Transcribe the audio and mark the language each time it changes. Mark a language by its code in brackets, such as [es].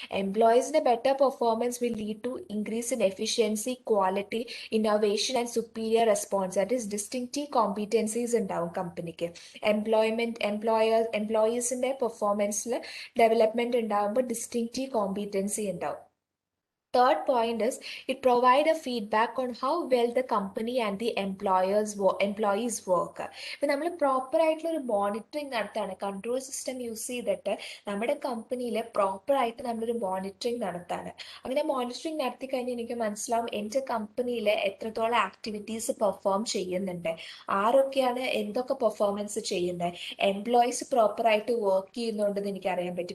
[en] എംപ്ലോയീസിന്റെ better performance will lead to increase in efficiency, quality, innovation and superior response. That is [ml] distinctive കോമ്പീറ്റൻസീസ് ഉണ്ടാവും കമ്പനിക്ക്. എംപ്ലോയീസിന്റെ പെർഫോമൻസിൽ development ഉണ്ടാകുമ്പോൾ distinctive competency ഉണ്ടാവും. [en] Third point is, it provide a feedback on how well the company and the employees work. [ml] ഇപ്പം നമ്മൾ proper ആയിട്ടുള്ള ഒരു monitoring നടത്താണ്, control system use ചെയ്തിട്ട് നമ്മുടെ കമ്പനിയിൽ പ്രോപ്പറായിട്ട് നമ്മളൊരു മോണിറ്ററിങ് നടത്താണ്. അങ്ങനെ മോണിറ്ററിങ് നടത്തി കഴിഞ്ഞാൽ എനിക്ക് മനസ്സിലാവും എൻ്റെ കമ്പനിയിൽ എത്രത്തോളം ആക്ടിവിറ്റീസ് പെർഫോം ചെയ്യുന്നുണ്ട്, ആരൊക്കെയാണ് എന്തൊക്കെ പെർഫോമൻസ് ചെയ്യുന്നത്, എംപ്ലോയീസ് പ്രോപ്പറായിട്ട് വർക്ക് ചെയ്യുന്നുണ്ടെന്ന് എനിക്ക് അറിയാൻ പറ്റും.